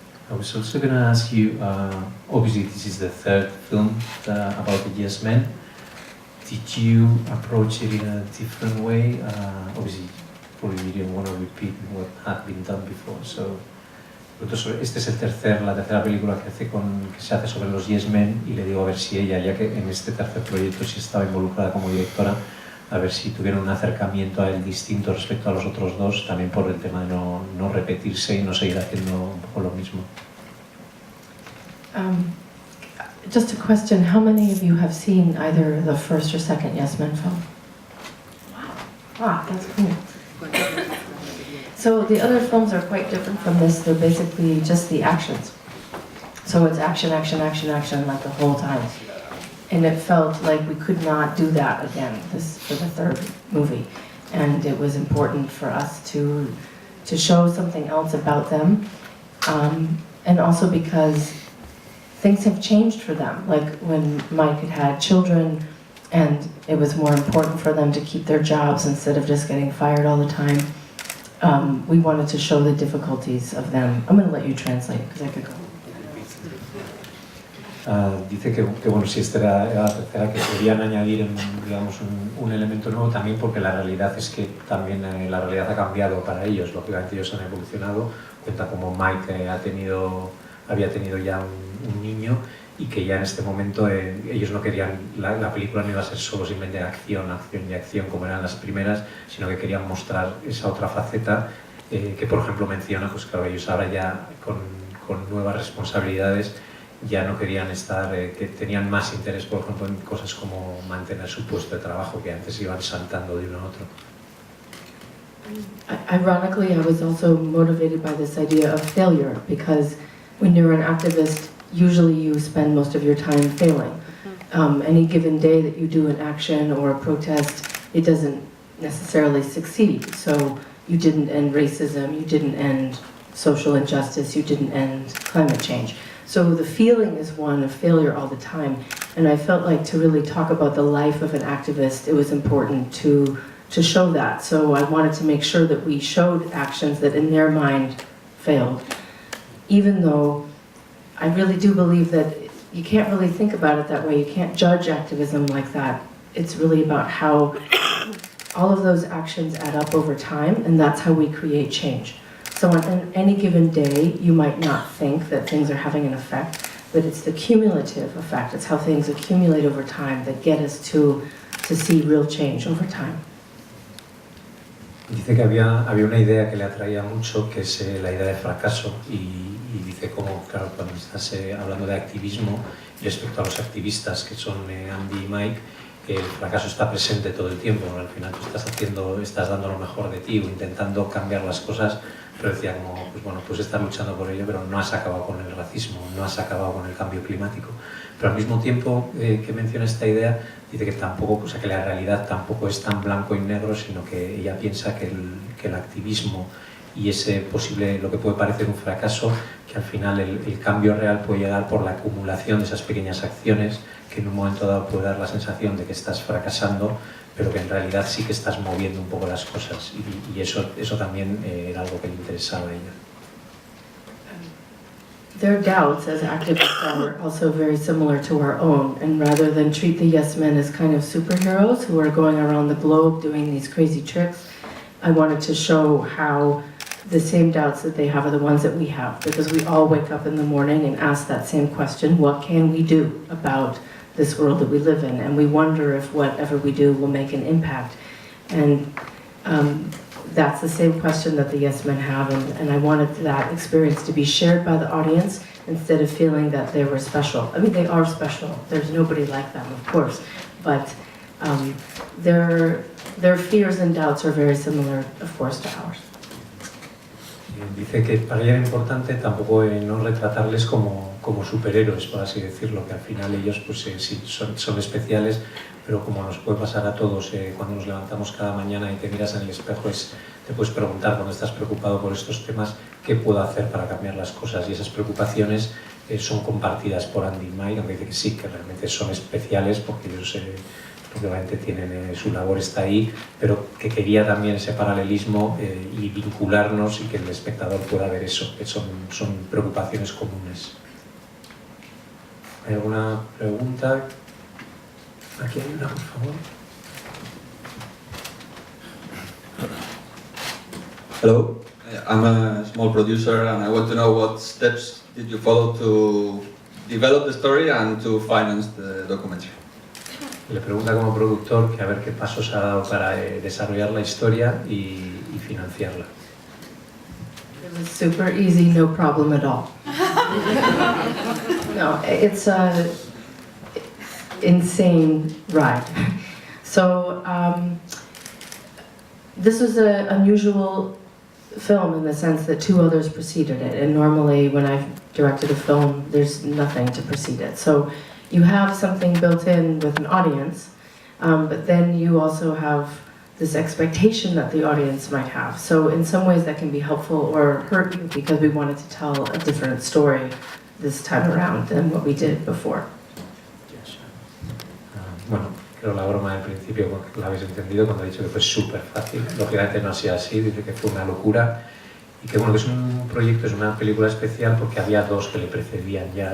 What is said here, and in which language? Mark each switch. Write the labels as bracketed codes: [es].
[en] I was also going to ask you, obviously this is the third film about the Yes Men. Did you approach it in a different way? Obviously, probably you didn't want to repeat what had been done before. [es] So, esta es la tercera película que se hace sobre los Yes Men, y le digo a ver si ella, ya que en este tercer proyecto sí estaba involucrada como directora, a ver si tuvieron un acercamiento a él distinto respecto a los otros dos, también por el tema de no repetirse y no seguir haciendo un poco lo mismo. [en] Just a question, how many of you have seen either the first or second Yes Men film? Wow, that's cool. So the other films are quite different from this. They're basically just the actions. So it's action, action, action, action, like the whole time. And it felt like we could not do that again for the third movie. And it was important for us to show something else about them. And also because things have changed for them. Like when Mike had children, and it was more important for them to keep their jobs instead of just getting fired all the time. We wanted to show the difficulties of them. I'm going to let you translate, because I could go. [es] Dice que bueno, si esta era la tercera, que querían añadir digamos, un elemento nuevo, también porque la realidad es que también la realidad ha cambiado para ellos. Lógicamente ellos han evolucionado. Cuenta como Mike había tenido ya un niño, y que ya en este momento ellos no querían, la película no iba a ser solo simplemente acción y acción como eran las primeras, sino que querían mostrar esa otra faceta que por ejemplo menciona, pues claro, ellos ahora ya con nuevas responsabilidades ya no querían estar, que tenían más interés por ejemplo en cosas como mantener su puesto de trabajo, que antes iban saltando de uno a otro. [en] Ironically, I was also motivated by this idea of failure, because when you're an activist, usually you spend most of your time failing. Any given day that you do an action or a protest, it doesn't necessarily succeed. So you didn't end racism, you didn't end social injustice, you didn't end climate change. So the feeling is one of failure all the time. And I felt like to really talk about the life of an activist, it was important to show that. So I wanted to make sure that we showed actions that in their mind failed. Even though I really do believe that you can't really think about it that way. You can't judge activism like that. It's really about how all of those actions add up over time, and that's how we create change. So on any given day, you might not think that things are having an effect, but it's the cumulative effect. It's how things accumulate over time that get us to see real change over time. [es] Dice que había una idea que le atraía mucho, que es la idea de fracaso, y dice como, claro, cuando estás hablando de activismo y respecto a los activistas que son Andy y Mike, el fracaso está presente todo el tiempo, ¿no? Al final tú estás dando lo mejor de ti o intentando cambiar las cosas, pero decía como, pues bueno, pues estás luchando por ello, pero no has acabado con el racismo, no has acabado con el cambio climático. Pero al mismo tiempo que menciona esta idea, dice que tampoco, o sea, que la realidad tampoco es tan blanco y negro, sino que ella piensa que el activismo y ese posible, lo que puede parecer un fracaso, que al final el cambio real puede llegar por la acumulación de esas pequeñas acciones que en un momento dado puede dar la sensación de que estás fracasando, pero que en realidad sí que estás moviendo un poco las cosas, y eso también era algo que le interesaba a ella. [en] Their doubts as activists are also very similar to our own, and rather than treat the yes men as kind of superheroes who are going around the globe doing these crazy tricks, I wanted to show how the same doubts that they have are the ones that we have, because we all wake up in the morning and ask that same question: what can we do about this world that we live in? And we wonder if whatever we do will make an impact. And that's the same question that the yes men have, and I wanted that experience to be shared by the audience instead of feeling that they were special. I mean, they are special. There's nobody like them, of course, but their fears and doubts are very similar, of course, to ours. [es] Dice que para ella era importante tampoco no retratarles como superhéroes, por así decirlo, que al final ellos pues sí, son especiales, pero como nos puede pasar a todos cuando nos levantamos cada mañana y te miras en el espejo, te puedes preguntar cuando estás preocupado por estos temas, ¿qué puedo hacer para cambiar las cosas? Y esas preocupaciones son compartidas por Andy y Mike, aunque dice que sí, que realmente son especiales porque ellos obviamente tienen su labor está ahí, pero que quería también ese paralelismo y vincularnos y que el espectador pueda ver eso, que son preocupaciones comunes. ¿Hay alguna pregunta? Aquí hay una, por favor. [en] Hello, I'm a small producer and I want to know what steps did you follow to develop the story and to finance the documentary. [es] Le pregunta como productor que a ver qué pasos ha dado para desarrollar la historia y financiarla. [en] It was super easy, no problem at all. No, it's a insane ride. So this was an unusual film in the sense that two others preceded it, and normally when I've directed a film, there's nothing to precede it. So you have something built in with an audience, but then you also have this expectation that the audience might have. So in some ways that can be helpful or hurt you because we wanted to tell a different story this time around than what we did before. [es] Bueno, creo la broma del principio la habéis entendido cuando he dicho que fue súper fácil. Lógicamente no ha sido así, dice que fue una locura y que bueno, que es un proyecto, es una película especial porque había dos que le precedían ya.